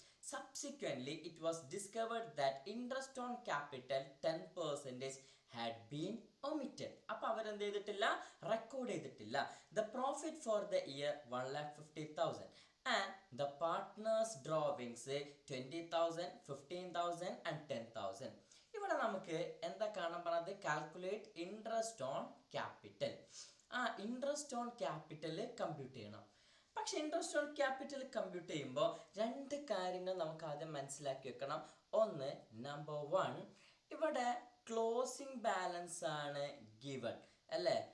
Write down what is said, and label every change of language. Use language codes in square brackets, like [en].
[en] Subsequently, it was discovered that interest on capital 10% had been omitted. [ml] അപ്പോൾ അവരെന്ത് ചെയ്തിട്ടില്ല, record ചെയ്തിട്ടില്ല. [en] The profit for the year 1,50,000 and the partners drawings 20,000, 15,000 and 10,000. [ml] ഇവിടെ നമുക്ക് എന്താ കാണാൻ പറഞ്ഞത്, [en] Calculate interest on capital. [ml] Interest on capital compute ചെയ്യണം. പക്ഷെ ഇൻട്രസ്റ്റ് ഓൺ ക്യാപിറ്റൽ കമ്പ്യൂട്ട് ചെയ്യുമ്പോൾ രണ്ട് കാര്യങ്ങൾ നമുക്ക് ആദ്യം മനസ്സിലാക്കി വെക്കണം. ഒന്ന്, നമ്പർ 1, ഇവിടെ ക്ലോസിംഗ് ബാലൻസ് ആണ് ഗിവൺ അല്ലേ.